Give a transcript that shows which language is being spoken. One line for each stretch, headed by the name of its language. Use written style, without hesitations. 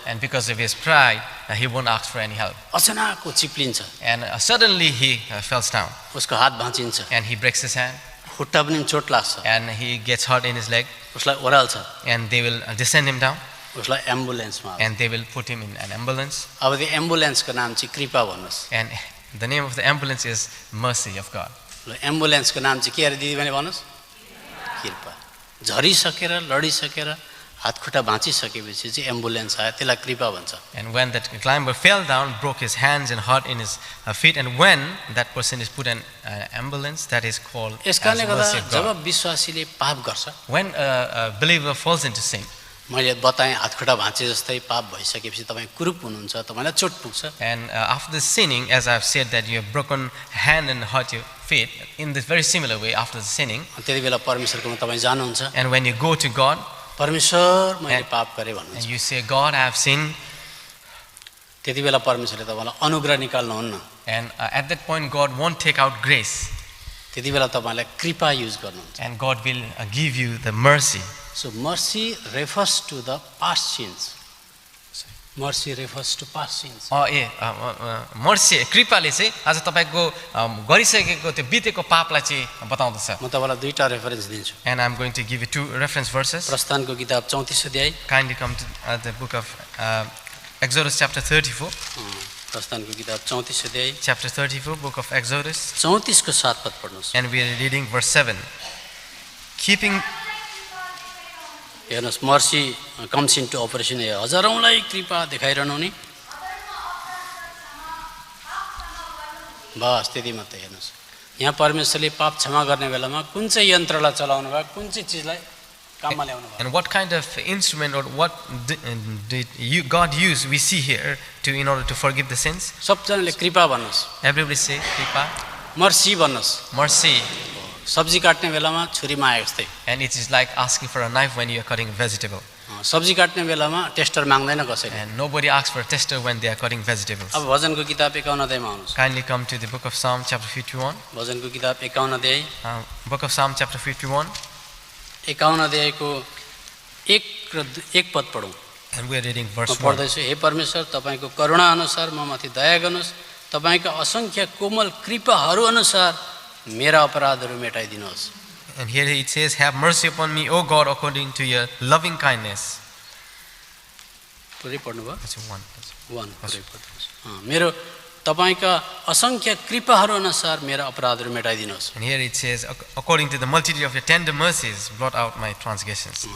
English: And because of his pride, he won't ask for any help.
Nepali: अचानक चिप्लिन्छ.
English: And suddenly he falls down.
Nepali: उसको हात भाँचिन्छ.
English: And he breaks his hand.
Nepali: खुट्टा पनि चोट लाग्छ.
English: And he gets hurt in his leg.
Nepali: उसलाई ओराल्छ.
English: And they will descend him down.
Nepali: उसलाई एम्बुलेन्समा.
English: And they will put him in an ambulance.
Nepali: अब त्यो एम्बुलेन्सको नाम चाहिँ कृपा भन्नुहोस्.
English: And the name of the ambulance is Mercy of God.
Nepali: ल एम्बुलेन्सको नाम चाहिँ के अरे दिदीबहिनी भन्नुहोस्? कृपा. झरिसकेर लडिसकेर हातखुट्टा भाँचिसकेपछि चाहिँ एम्बुलेन्स आयो, त्यसलाई कृपा भन्छ.
English: And when that climber fell down, broke his hands and hurt in his feet, and when that person is put in an ambulance, that is called as
Nepali: यसकारणले गर्दा
English: Mercy of God.
Nepali: जब विश्वासीले पाप गर्छ,
English: When a believer falls into sin,
Nepali: मैले बताएँ हातखुट्टा भाँचे जस्तै पाप भइसकेपछि तपाईँ कुरूप हुनुहुन्छ, तपाईँलाई चोट पुग्छ।
English: And after the sinning, as I've said that you have broken hand and hurt your feet, in this very similar way after the sinning,
Nepali: त्यति बेला परमेश्वरकोमा तपाईँ जानुहुन्छ,
English: and when you go to God
Nepali: परमेश्वर मैले पाप गरेँ
English: and
Nepali: भन्नुहुन्छ,
English: you say, God, I have sinned,
Nepali: त्यति बेला परमेश्वरले तपाईँलाई अनुग्रह निकाल्नुहुन्न,
English: and at that point God won't take out grace,
Nepali: त्यति बेला तपाईँलाई कृपा युज गर्नुहुन्छ।
English: and God will give you the mercy. So mercy refers to the past sins. Mercy refers to past sins.
Nepali: Mercy कृपाले चाहिँ आज तपाईँको गरिसकेको त्यो बितेको पापलाई चाहिँ बताउँदछ। म तपाईँलाई दुईटा रेफरेन्स दिन्छु।
English: And I'm going to give you two reference verses.
Nepali: प्रस्थानको किताब 34 अध्याय,
English: Kindly come to the book of Exodus chapter 34.
Nepali: प्रस्थानको किताब 34 अध्याय,
English: Chapter 34, book of Exodus.
Nepali: 34 को 7 पद पढ्नुहोस्।
English: And we are reading verse 7. Keeping,
Nepali: हेर्नुहोस्,
English: mercy comes into operation,
Nepali: हजारौँलाई कृपा देखाइरहनु नि, बस त्यति मात्रै। हेर्नुहोस्, यहाँ परमेश्वरले पाप क्षमा गर्ने बेलामा कुन चाहिँ यन्त्रलाई चलाउनु भयो, कुन चाहिँ चिजलाई काममा ल्याउनु भयो।
English: and what kind of instrument or what did God use, we see here in order to forgive the sins.
Nepali: सबजनाले कृपा भन्नुहोस्,
English: Everybody say, Kripa,
Nepali: मर्सी भन्नुहोस्।
English: mercy.
Nepali: सब्जी काट्ने बेलामा छुरीमा आए जस्तै,
English: And it is like asking for a knife when you are cutting a vegetable.
Nepali: सब्जी काट्ने बेलामा टेस्टर माग्दैन कसैले।
English: And nobody asks for a tester when they are cutting vegetables.
Nepali: अब भजनको किताब 51 अध्यायमा आउनुहोस्।
English: Kindly come to the book of Psalm chapter 51.
Nepali: भजनको किताब 51 अध्याय,
English: Book of Psalm chapter 51.
Nepali: 51 अध्यायको 1 पद पढौँ।
English: And we are reading
Nepali: म
English: verse 1.
Nepali: पढ्दैछु। हे परमेश्वर, तपाईँको करुणा अनुसार म माथि दया गर्नुहोस्, तपाईँका असङ्ख्य कोमल कृपाहरू अनुसार मेरा अपराधहरू मेटाइदिनुहोस्।
English: And here it says, have mercy upon me, O God, according to your loving kindness.
Nepali: पुरै पढ्नुभयो?
English: That's one.
Nepali: 1 पुरै पढ्नुहोस्। मेरो तपाईँका असङ्ख्य कृपाहरू अनुसार मेरा अपराधहरू मेटाइदिनुहोस्।
English: And here it says, according to the multitude of your tender mercies, blot out my transgressions.